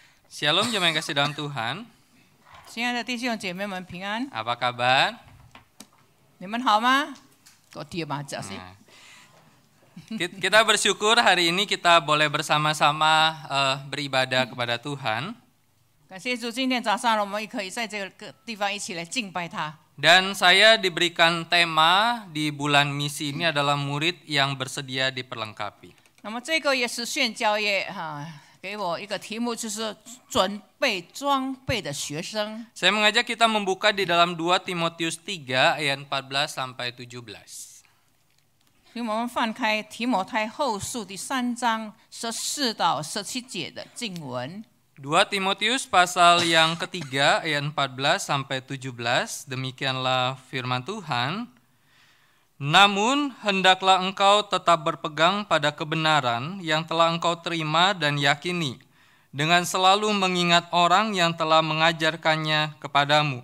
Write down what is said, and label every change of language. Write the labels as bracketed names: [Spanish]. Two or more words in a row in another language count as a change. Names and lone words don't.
[Indonesian] Shalom jemaat yang kasih dalam Tuhan. [Chinese] 亲爱的弟兄姐妹们平安， [Indonesian] Apa kabar? [Chinese] 你们好吗？我爹妈讲是， [Indonesian] Nah, kita bersyukur hari ini kita boleh bersama-sama beribadah kepada Tuhan. [Chinese] 感谢主，今天早上我们也可以在这个地方一起来敬拜他。 [Indonesian] Dan saya diberikan tema di bulan misi ini adalah murid yang bersedia diperlengkapi. [Chinese] 那么这个也是宣教业给我一个题目，就是准备装备的学生。 [Indonesian] Saya mengajak kita membuka di dalam 2 Timotius 3 ayat 14 sampai 17. [Chinese] 请我们翻开提摩太后书第3章14到17节的经文。 [Indonesian] 2 Timotius pasal yang ketiga ayat 14 sampai 17, demikianlah firman Tuhan. Namun hendaklah engkau tetap berpegang pada kebenaran yang telah engkau terima dan yakini, dengan selalu mengingat orang yang telah mengajarkannya kepadamu.